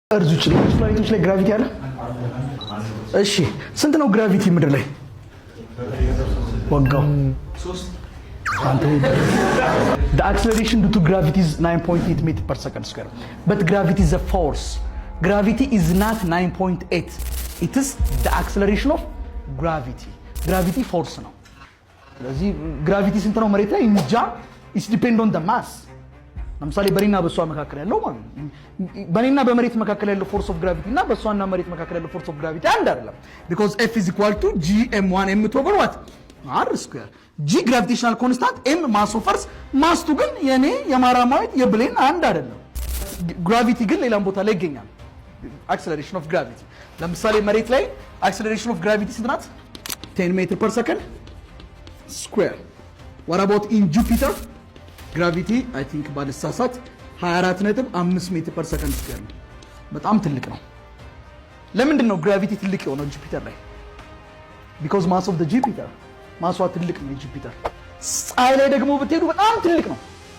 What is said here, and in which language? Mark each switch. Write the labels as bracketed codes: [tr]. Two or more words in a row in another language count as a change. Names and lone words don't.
[am] እርዙ ጭልኝ ፕላኔቶች ላይ ግራቪቲ አለ? እሺ ስንት ነው ግራቪቲ ምድር ላይ? [en] ወጋው 3 The acceleration due to gravity is 9.8 meters per second square. But gravity is a force. Gravity is not 9.8. It is the acceleration of gravity. Gravity force [am] ነው። ስለዚህ gravity ስንት ነው መሬት ላይ? [en] እንጃ። It depends on the mass. [am] ለምሳሌ በኔና በሷ መካከል ያለው ማለት ነው። በኔና በመሬት መካከል ያለው [en] force of gravity [am] እና በሷና መሬት መካከል ያለው [en] force of gravity [am] አንድ አይደለም። [en] because F is equal to gm1 m2 what? r square. g gravitational constant, m mass of earth, [am] mass ቱ ግን የኔ የማራማዊት የብሌን አንድ አይደለም። ግራቪቲ ግን ሌላም ቦታ ላይ ይገኛል። [en] acceleration of gravity [am] ለምሳሌ መሬት ላይ [en] acceleration of gravity [am] ስንት ናት? [en] 10 meter per second square. what about in Jupiter? [am] ግራቪቲ [en] I think [am] ባለሳሳት 24.5 [en] meter per second square [am] ነው። በጣም ትልቅ ነው። ለምንድን ነው ግራቪቲ ትልቅ የሆነው ጁፒተር ላይ? [en] because mass of the Jupiter [am] ማሷ ትልቅ ነው ጁፒተር። ፀሐይ ላይ ደግሞ ብትሄዱ በጣም ትልቅ ነው።